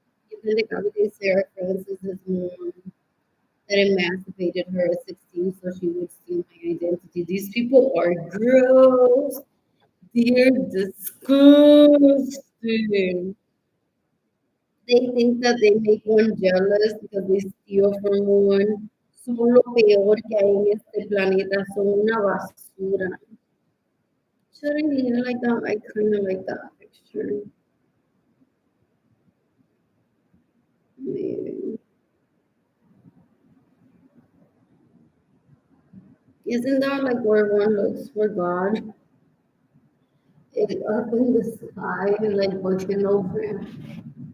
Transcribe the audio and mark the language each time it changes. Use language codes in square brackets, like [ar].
[en] You can decapitate Sarah Francis's mom that emancipated her at 16 so she would steal my identity. These people are gross. They're disgusting. They think that they make one jealous because they steal from one. [es] Son lo peor que hay en este planeta. Son una basura. [en] Should I leave it like that? I kind of like that picture. Maybe. Isn't that like where one looks for God? It up in the sky, like looking over him.